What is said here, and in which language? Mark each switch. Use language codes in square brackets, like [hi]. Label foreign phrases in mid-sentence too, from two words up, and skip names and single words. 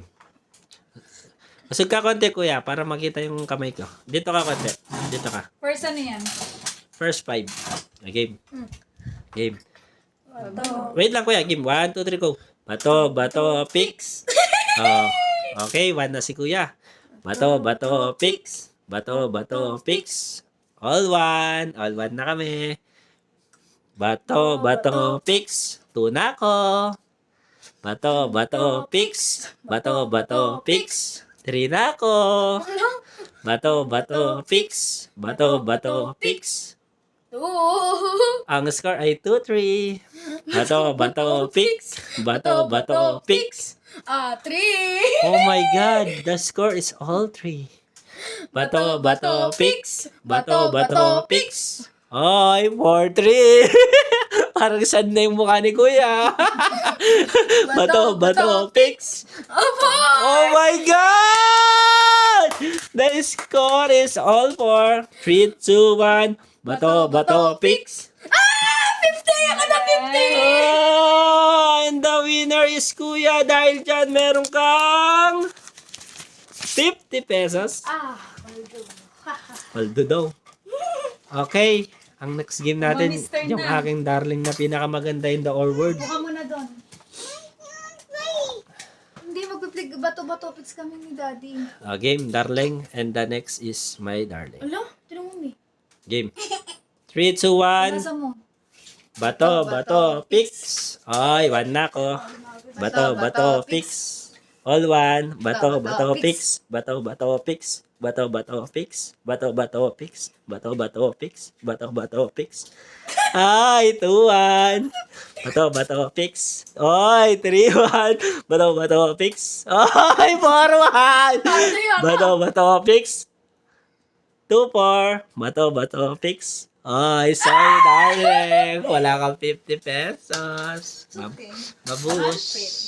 [tl] Masug ka konti kuya, para makita yung kamay ko. Dito ka konti. Dito ka. First ano yan? [en] First 5. Game. Game. [tl] Wait lang kuya, game. 1, 2, 3, go. Bato, bato, picks. Okay, 1 na si kuya. Bato, bato, picks. Bato, bato, picks. All 1. All 1 na kami. Bato, bato, picks. 2 na ako. Bato, bato, picks. Bato, bato, picks. 3 na ako. Bato, bato, picks. Bato, bato, picks. Ang score ay 2-3. Bato, bato, picks. Bato, bato, picks. 3. [en] Oh my God, the score is all 3. [tl] Bato, bato, picks. Bato, bato, picks. Ay, 4-3. Parang sad na yung mukha ni Kuya. Bato, bato, picks. [en] Oh my God! The score is all 4. 3, 2, 1. [tl] Bato, bato, picks. 50! Ako na 50! [en] And the winner is Kuya. [tl] Dahil dyan, meron kang 50 pesos. Paldo daw. Okay. Ang next game natin, Mr. yung na. aking darling na pinakamaganda [en] in the all world. [tl] Buka mo na doon. Hindi, magpiplig bato-bato pits kami ni Daddy. Game, darling. [en] And the next is my darling. [tl] Ala, tinong mo Game. 3, 2, 1. Nasa mo? Bato, bato, picks. Ay, 1 na ako. Bato, bato, picks. All 1. Bato, bato, picks. Bato, bato, picks. Bato, bato, picks. Bato, bato, picks. Bato, bato, picks. Bato, bato, picks. Ay, 2-1. Bato, bato, picks. Ay, 3-1. Bato, bato, picks. Ay, 4-1. Bato, bato, picks. 2-4. Bato, bato, picks. Ay, sorry, darling. Wala kang 50 pesos. Okay. Mabuhos.